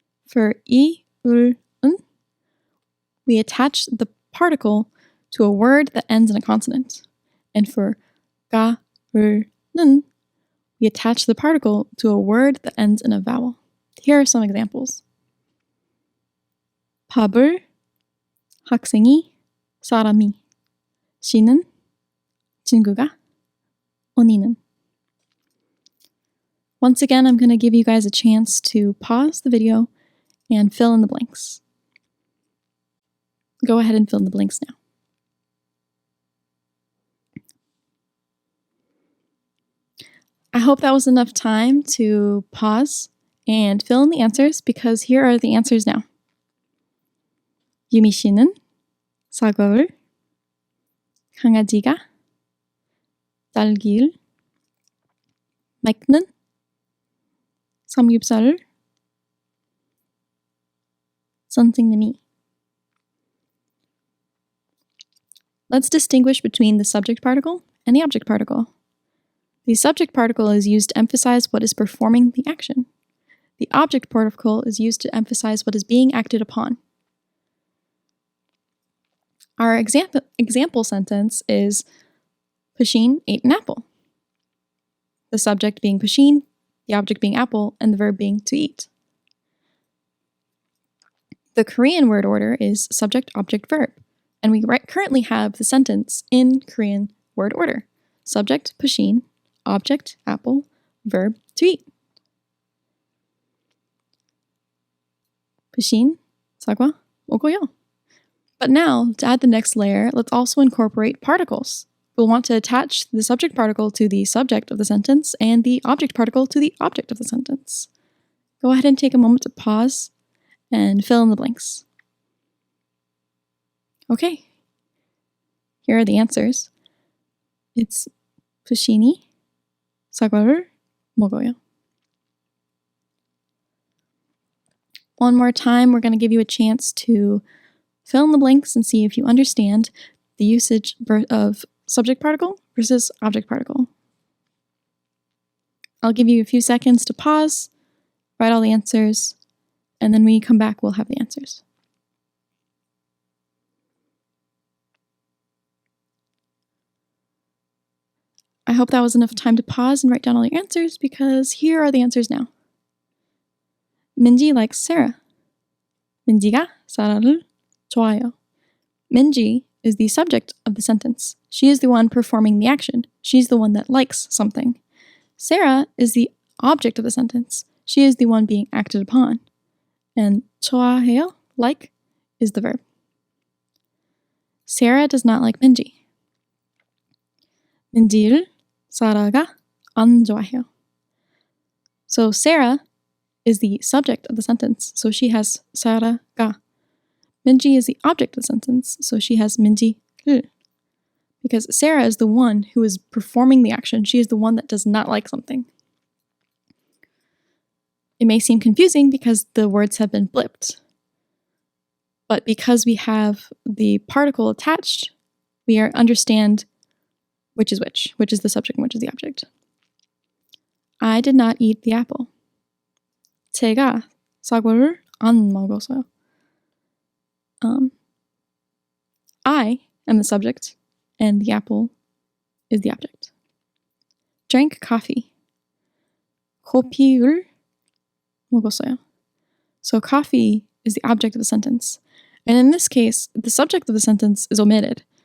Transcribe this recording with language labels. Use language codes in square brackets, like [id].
[en] For 이, 을, 은, we attach the particle to a word that ends in a consonant. And for 가, 을, 는, we attach the particle to a word that ends in a vowel. Here are some examples. [ko] 밥을, 학생이, 사람이, 씨는, 친구가, 언니는. [en] Once again, I'm going to give you guys a chance to pause the video and fill in the blanks. Go ahead and fill in the blanks now. I hope that was enough time to pause and fill in the answers, because here are the answers now. [ko] 유미 씨는 사과를, 강아지가 딸기를, 마이크는 삼겹살을, 선생님이. [en] Let's distinguish between the subject particle and the object particle. The subject particle is used to emphasize what is performing the action. The object particle is used to emphasize what is being acted upon. Our example sentence is Pusheen ate an apple. The subject being pusheen, the object being apple, and the verb being to eat. The Korean word order is subject, object, verb, and we currently have the sentence in Korean word order. Subject, pusheen, object, apple, verb, to eat. [ko] pusheen, 사과, 먹어요. [en] But now, to add the next layer, let's also incorporate particles. We'll want to attach the subject particle to the subject of the sentence and the object particle to the object of the sentence. Go ahead and take a moment to pause and fill in the blanks. Okay, here are the answers. [ko] It's 부신이 사과를 먹어요. [en] One more time, we're going to give you a chance to fill in the blanks and see if you understand the usage of subject particle versus object particle. I'll give you a few seconds to pause, write all the answers, and then when you come back, we'll have the answers. I hope that was enough time to pause and write down all your answers, because here are the answers now. Minji likes Sarah. [ko] 민지가 사라를 좋아해요. [en] Minji is the subject of the sentence. She is the one performing the action. She's the one that likes something. Sarah is the object of the sentence. She is the one being acted upon. And 좋아해요, like, is the verb. Sarah does not like Minji. [ko] 민지를 사라가 안 좋아해요. [en] So Sarah is the subject of the sentence, so she has 사라가. Minji is the object of the sentence, so she has 민지를. Because Sarah is the one who is performing the action. She is the one that does not like something. It may seem confusing because the words have been flipped. But because we have the particle attached, we understand which is the subject and which is the object. I did not eat the apple. [ko] 제가 사과를 안 먹었어요. [en] I am the subject, and the apple is the object. Drank coffee. [ko] 커피를 먹었어요. [en] So coffee is the object of the sentence. And in this case, the subject of the sentence is omitted.